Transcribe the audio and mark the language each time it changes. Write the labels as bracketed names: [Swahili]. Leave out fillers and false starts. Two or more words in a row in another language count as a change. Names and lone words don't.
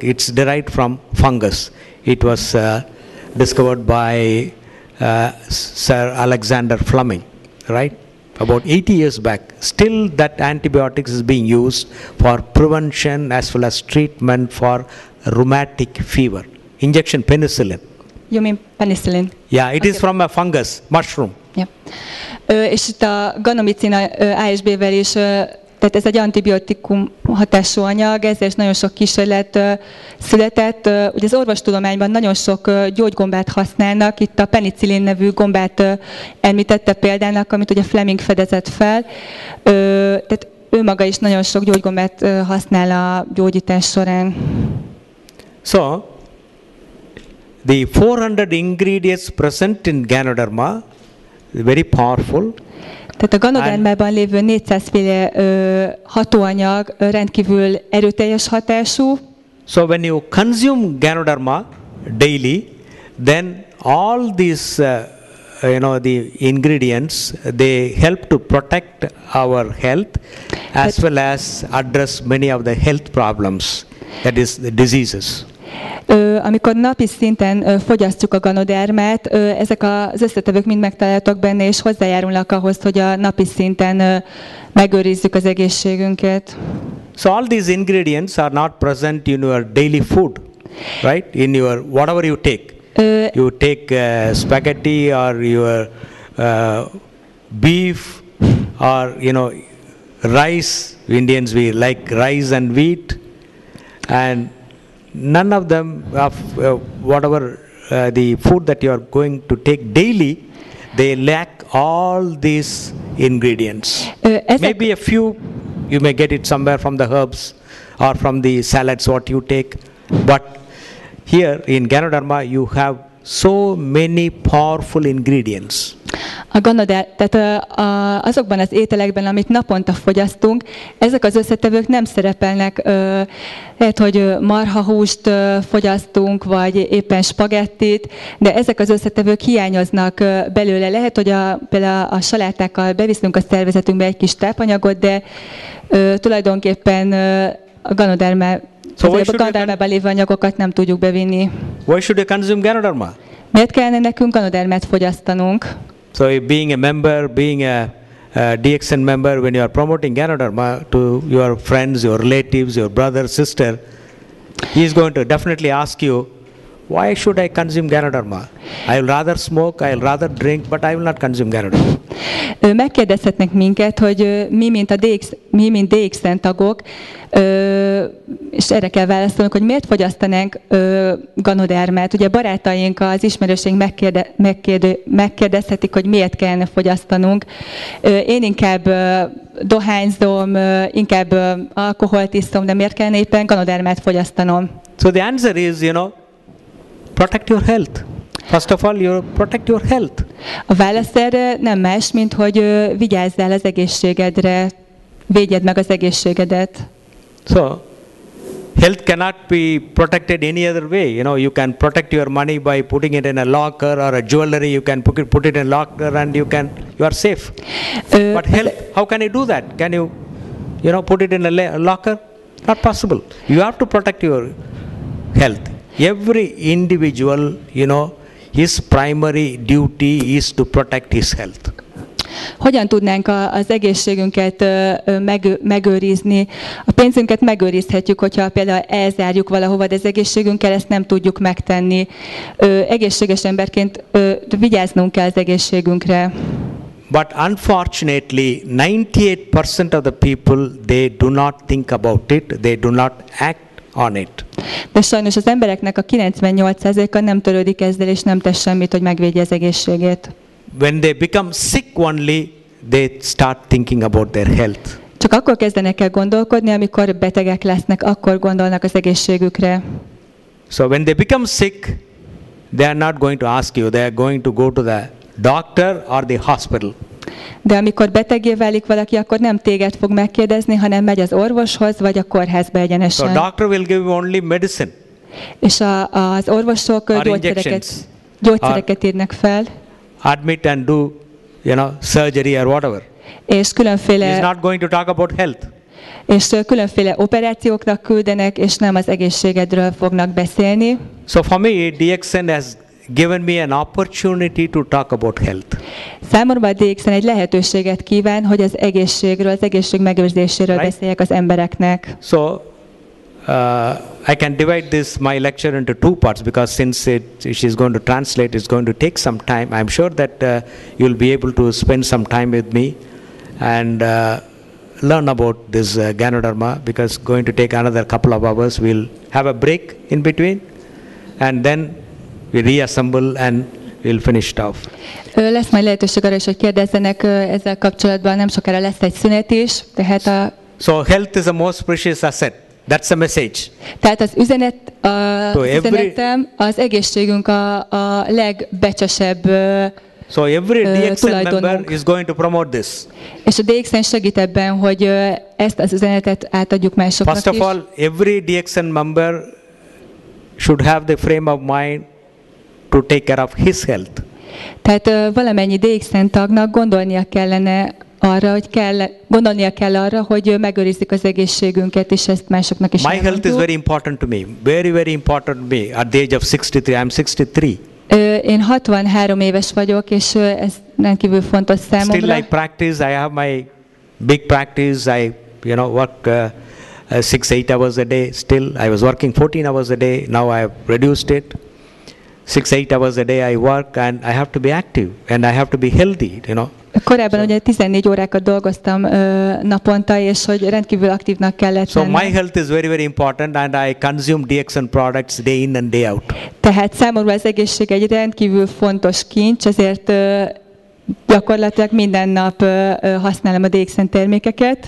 [English] It's derived from fungus. It was discovered by Sir Alexander Fleming, right? About 80 years back. Still that antibiotics is being used for prevention as well as treatment for rheumatic fever. Injection penicillin. You mean penicillin? Yeah, it is from a fungus, mushroom. Yeah. [Hungarian] És itt a ganomicin A és B-vel is, tehát ez egy antibiotikum hatású anyag, ezzel is nagyon sok kísérlet született. Ugye az orvostudományban nagyon sok gyógygombát használnak, itt a penicillin nevű gombát említette példának, amit ugye Fleming fedezett fel. Tehát ő maga is nagyon sok gyógygombát használ a gyógyítás során. [English] So, the 400 ingredients present in Ganoderma, very powerful. [Hungarian] Tehát a ganodermában lévő 400 féle hatóanyag rendkívül erőteljes hatású. [English] So when you consume Ganoderma daily, then all these the ingredients, they help to protect our health as well as address many of the health problems, that is the diseases. [Hungarian] Amikor napi szinten fogyasztjuk a ganodermát, ezek az összetevők mind megtalálhatók benne, és hozzájárulnak ahhoz, hogy a napi szinten megőrizzük az egészségünket. [English] So all these ingredients are not present in your daily food, right? In your whatever you take. You take spaghetti or your beef or rice. Indians, we like rice and wheat, and none of them of whatever the food that you are going to take daily, they lack all these ingredients. Maybe a few, you may get it somewhere from the herbs or from the salads what you take, but here in ganoderma you have so many powerful ingredients. [Hungarian] Tehát azokban az ételekben, amit naponta fogyasztunk, ezek az összetevők nem szerepelnek. Lehet, hogy marhahúst fogyasztunk, vagy éppen spagettit, de ezek az összetevők hiányoznak belőle. Lehet, hogy például a salátákkal beviszünk a szervezetünkbe egy kis tápanyagot, de tulajdonképpen a ganodermában lévő anyagokat nem tudjuk bevinni. [English] Why should you consume ganoderma? [Hungarian] Miért kellene nekünk ganodermát fogyasztanunk? [English] So being a member, being a DXN member, when you are promoting ganoderma to your friends, your relatives, your brother, sister, he is going to definitely ask you, why should I consume ganoderma? I will rather smoke, I will rather drink, but I will not consume ganoderma. [Hungarian] Megkérdezhetnek minket, hogy mi mint DXN tagok, és erre kell válaszolnunk, hogy miért fogyasztanánk ganodermát. Ugye barátaink, az ismerőseink megkérdezhetik, hogy miért kellene fogyasztanunk. Én inkább dohányzom, inkább alkoholt iszom, de miért kellene éppen ganodermát fogyasztanom? [English] So the answer is, protect your health. First of all, protect your health. [Hungarian] A válasz erre nem más, mint hogy vigyázzál az egészségedre, védjed meg az egészségedet. [English] So, health cannot be protected any other way. You can protect your money by putting it in a locker or a jewelry. You can put it in a locker and you are safe. But health, how can you do that? Can you, put it in a locker? Not possible. You have to protect your health. Every individual, his primary duty is to protect his health. [Hungarian] Hogyan tudnánk az egészségünket megőrizni? A pénzünket megőrizhetjük, hogyha például elzárjuk valahova, de az egészségünkkel ezt nem tudjuk megtenni. Egészséges emberként vigyáznunk kell az egészségünkre. [English] But unfortunately, 98% of the people, they do not think about it, they do not act on it. [Hungarian] De sajnos az embereknek a 98%-a nem törődik ezzel, és nem tesz semmit, hogy megvédje az egészségét. [English] When they become sick only, they start thinking about their health. [Hungarian] Csak akkor kezdenek el gondolkodni, amikor betegek lesznek, akkor gondolnak az egészségükre. [English] So when they become sick, they are not going to ask you, they are going to go to the doctor or the hospital. [Hungarian] De amikor beteggé válik valaki, akkor nem téged fog megkérdezni, hanem megy az orvoshoz, vagy a kórházba egyenesen. [English] So doctor will give you only medicine. [Hungarian] És az orvosok gyógyszereket írnak fel. [English] Admit and do, surgery or whatever. [Hungarian] És különféle [English] He's not going to talk about health. [Hungarian] És különféle operációknak küldenek, és nem az egészségedről fognak beszélni. [English] So for me, DXN has given me an opportunity to talk about health. [Hungarian] Számomra a DXN egy lehetőséget kíván, hogy az egészségről, az egészség megőrzéséről beszéljek az embereknek. [English] So I can divide my lecture into two parts, because since she's going to translate, it's going to take some time. I'm sure that you'll be able to spend some time with me and learn about this ganoderma, because it's going to take another couple of hours. We'll have a break in between and then we reassemble and we'll finish it off. [Hungarian] Lesz majd lehetőség arra is, hogy kérdezzenek ezzel kapcsolatban, nem sokára lesz egy szünet is. Tehát [English] So health is the most precious asset. That's the message. [Hungarian] Tehát az üzenetem, az egészségünk a legbecsesebb [English] So every DXN member is going to promote this. [Hungarian] És a DXN segít ebben, hogy ezt az üzenetet átadjuk másoknak is. [English] First of all, every DXN member should have the frame of mind to take care of his health. [Hungarian] Tehát valamennyi DXN tagnak gondolnia kell arra, hogy megőrizzük az egészségünket, és ezt másoknak is elmondjuk. [English] My health is very important to me. Very, very important to me. At the age of 63, I'm 63. [Hungarian] Én 63 éves vagyok, és ez rendkívül fontos számomra. [English] Still I practice. I have my big practice. I work 6-8 hours a day. Still, I was working 14 hours a day. Now I have reduced it. 6-8 hours a day I work, and I have to be active and I have to be healthy. [Hungarian] Korábban ugye 14 órákat dolgoztam naponta, és hogy rendkívül aktívnak kellett lennem. [English] So my health is very, very important, and I consume DXN products day in and day out. [Hungarian] Tehát számomra az egészség egy rendkívül fontos kincs, ezért gyakorlatilag minden nap használom a DXN termékeket.